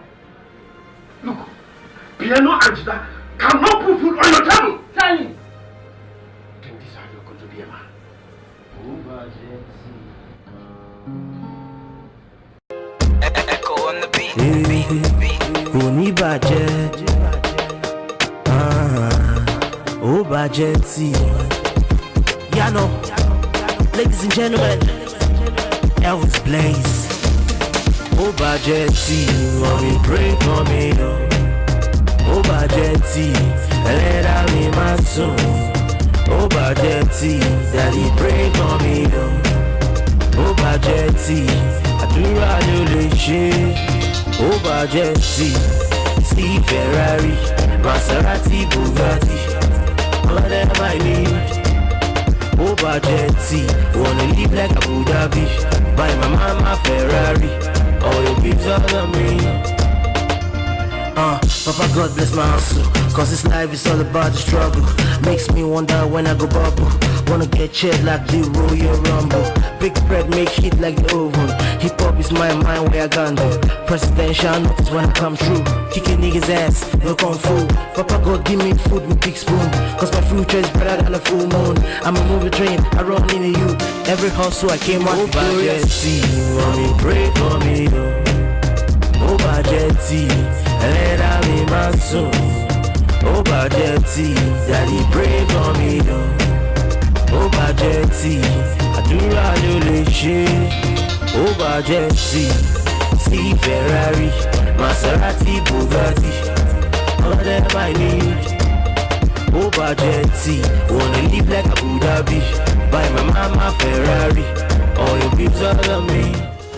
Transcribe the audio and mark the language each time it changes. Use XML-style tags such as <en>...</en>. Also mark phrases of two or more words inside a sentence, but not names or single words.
<en>Look, piano and guitar cannot put food on your table. Tell me. Think this is how you're going to be a man. Echo on the beat.</en> <yo>Kò ní bàjẹ́. Ó bàjẹ́ tí.</yo> <en>Yano, ladies and gentlemen, Elvis Blaze.</en> <yo>Ó bàjẹ́ tí,</yo> <en>mommy pray for me, no.</en> <yo>Ó bàjẹ́ tí, ẹlẹ́dàá mi máa sùn. Ó bàjẹ́ tí,</yo> <en>daddy pray for me, no.</en> <yo>Ó bàjẹ́ tí, àdúrà ló lè ṣe. Ó bàjẹ́ tí,</yo> <en>Steve Ferrari, Maserati, Bugatti, all of them I need.</en> <yo>Ó bàjẹ́ tí,</yo> <en>wanna live like Abu Dhabi, buy my mama Ferrari, all your babes all of me. Papa God bless my hustle, cause this life is all about the struggle. Makes me wonder when I go bubble. Wanna get checked like the Royal Rumble. Big bread make heat like the oven. Hip hop is my mind where I gone to. Presidential notice when I come true. Kicking niggas ass, no kung fu. Papa God give me food with big spoon, cause my future is brighter than a full moon. I'm a movie train, I run into you. Every hustle I came out victorious. Mommy pray for me, no.</en> <yo>Ó bàjẹ́ tí, ẹlẹ́dàá mi máa sùn. Ó bàjẹ́ tí,</yo> <en>daddy pray for me, no.</en> <yo>Ó bàjẹ́ tí, àdúrà ló lè ṣe. Ó bàjẹ́ tí,</yo> <en>Steve Ferrari, Maserati, Bugatti, all of them I need.</en> <yo>Ó bàjẹ́ tí,</yo> <en>wanna live like Abu Dhabi, buy my mama Ferrari, all your babes all of me.</en>